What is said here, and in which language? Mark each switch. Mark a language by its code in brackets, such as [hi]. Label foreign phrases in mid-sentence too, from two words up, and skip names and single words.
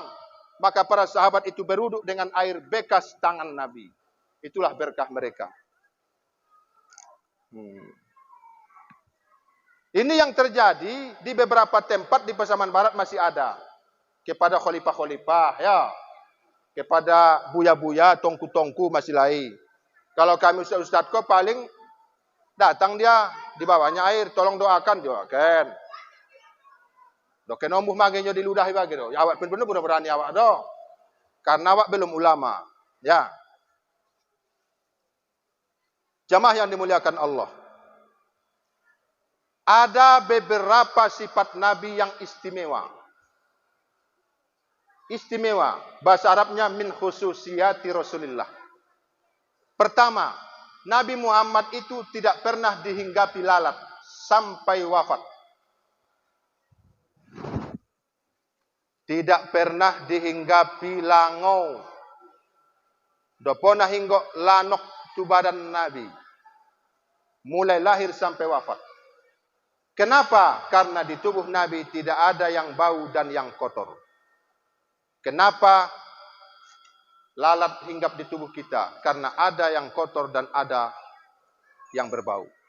[id] Maka para sahabat itu beruduk dengan air bekas tangan Nabi. Itulah berkah mereka. Ini yang terjadi di beberapa tempat di Pasaman Barat masih ada. Kepada khalifah-khalifah, ya. Kepada buya-buya, tongku-tongku masih lain. Kalau kami ustaz kok paling datang dia, dibawanya air, tolong doakan, doakan. [min] Doakan ombuh magenya diludahi bagi do. Ya awak benar benar berani awak do. Karena awak belum ulama, ya. [id] Jamaah yang dimuliakan Allah. Ada beberapa sifat Nabi yang istimewa. Istimewa. Bahasa Arabnya [ar] من خصوصيات رسول الله. [id] Pertama, Nabi Muhammad itu tidak pernah dihinggapi lalat sampai wafat. Tidak pernah dihinggapi langau. [min] Dopona hinggok lanok tu badan Nabi. [id] Mulai lahir sampai wafat. Kenapa? Karena di tubuh Nabi tidak ada yang bau dan yang kotor. Kenapa lalat hinggap di tubuh kita? Karena ada yang kotor dan ada yang berbau.